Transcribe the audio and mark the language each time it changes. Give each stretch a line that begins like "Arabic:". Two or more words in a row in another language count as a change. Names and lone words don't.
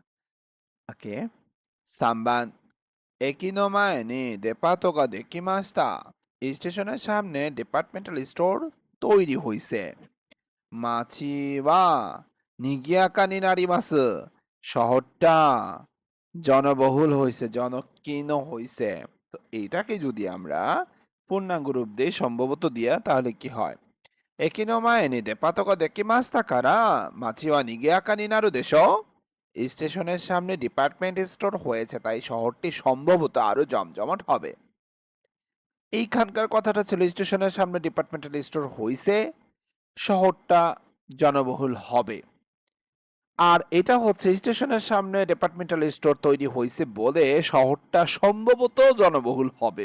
Bangla: ওকে,
Japanese: 三番駅の前にデパートができました,
Bangla: স্টেশনের সামনে
English: departmental store
Bangla: তৈরি হইছে।
Japanese: 町は賑やかになります,
Bangla: শহরটা জনবহুল হইছে, জনকীর্ণ হইছে। তো এইটাকে যদি আমরা পূর্ণাঙ্গ রূপ দেই সম্ভবত দিয়া, তাহলে কি হয়?
Japanese: 駅の前にデパートができましたから、街は賑やかになるでしょ?
Bangla: স্টেশনের সামনে
English: department store
Bangla: হয়েছে তাই শহরটি সম্ভবত আরো জমজমাট হবে। এইখানকার কথাটা ছিল স্টেশনের সামনে
English: departmental store
Bangla: হইছে, শহরটা জনবহুল হবে। আর এটা হচ্ছে স্টেশনের সামনে
English: departmental store
Bangla: তৈরি হয়েছে বলে শহরটা সম্ভবত জনবহুল হবে।